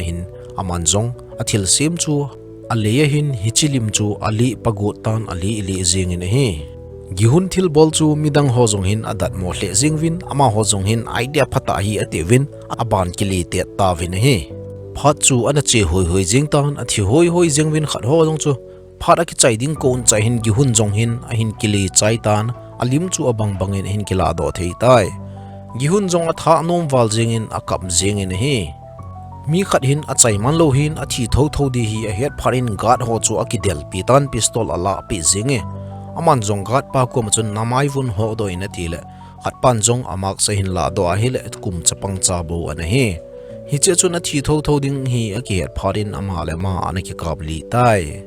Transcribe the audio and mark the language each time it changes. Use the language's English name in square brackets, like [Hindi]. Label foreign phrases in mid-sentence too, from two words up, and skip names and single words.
[Thado Chin] hin aman zong athil sim chu aleya hin hichilim chu ali pagot tan ali li jing in hi gihun thil bol chu midang ho zong hin adat mo hle jingwin ama ho zong hin idea phata hi atewin aban kili te tawin hi phat chu ana che hoi jing tan athi hoi jingwin khat ho zong chu phara ki chai ding kon chai hin gihun zong hin a hin kili chai tan alim chu abang bangin hin kila do thei tai gihun zong atha nom wal jingin akap jingin hi mi khat hin a chai man lo hin a thi tho di hi a het pharin gad ho chu akidel pitan pistol ala pi zinge aman zong gad pa ko machun namai vun ho do in atile khat pan zong amak sa hin la do a hile kum chapang cha bo an hi hi che chun a thi tho ding hi a ki het pharin ama le ma an ki kabli tai